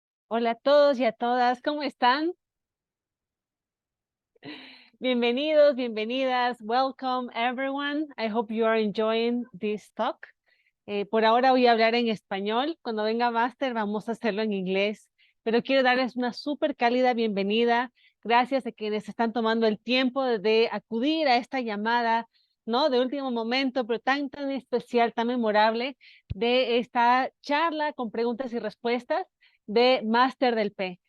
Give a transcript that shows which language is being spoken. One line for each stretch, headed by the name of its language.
Spanish: Hola a todos y a todas, ¿cómo están? Bienvenidos, bienvenidas.
English: Welcome everyone. I hope you are enjoying this talk.
Spanish: Por ahora voy a hablar en español. Cuando venga Master vamos a hacerlo en inglés. Pero quiero darles una súper cálida bienvenida. Gracias a quienes están tomando el tiempo de acudir a esta llamada, ¿no? De último momento, pero tan especial, tan memorable, de esta charla con preguntas y respuestas de Master del P.